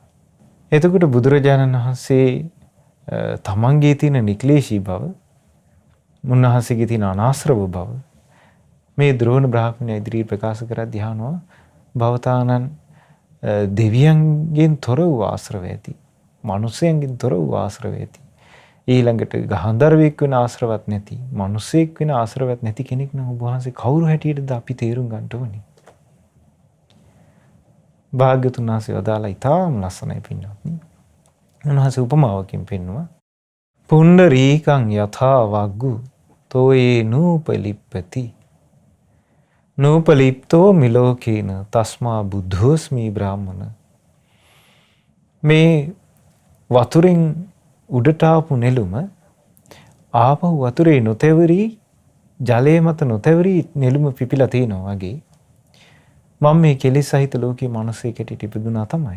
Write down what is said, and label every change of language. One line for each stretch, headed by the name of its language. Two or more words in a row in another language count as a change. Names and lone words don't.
Sinhala: එතකොට බුදුරජාණන් වහන්සේ තමන්ගේ තියෙන නික්ලේශී බව, මුන්නහන්සේගේ තියෙන අනාශ්‍රව බව මේ ද්‍රෝණ බ්‍රාහ්මණය ඉදිරියේ ප්‍රකාශ කරද්දී අහනවා, භවතානන් දෙවියන්ගෙන් තොර වූ ආශ්‍රව ඇති, මිනිසයන්ගෙන් තොර වූ ආශ්‍රව ඇති, ඊළඟට ගාන්ධර්වෙක් වෙන ආශ්‍රවත් නැති, මිනිසෙක් වෙන ආශ්‍රවත් නැති කෙනෙක් නම් ඔබ වහන්සේ කවුරු හැටියටද අපි තේරුම් ගන්න ඕනේ? භාග්‍යතුන් වහන්සේ වදාලා ඉතාම ලස්සනයි පින්වත්නි. උන්වහන්සේ උපමාවකින් පෙන්නුවා,
Pali: පුණ්ඩරීකං යථා වග්ගු තෝයේ නූපලිප්පති නූපලිප්තෝ මිලෝකේන තස්මා බුද්ධෝස්මි බ්‍රාහ්මණ.
Sinhala: මේ වතුරෙන් උඩට ආපු නෙළුම ආපහු වතුරේ නොතැවරි, ජලයේ මත නොතැවරි නෙළුම පිපිලා තියෙනවා වගේ මම මේ කෙලෙස් සහිත ලෝකේ මිනිසෙක් හැටියට ඉපදුනා තමයි.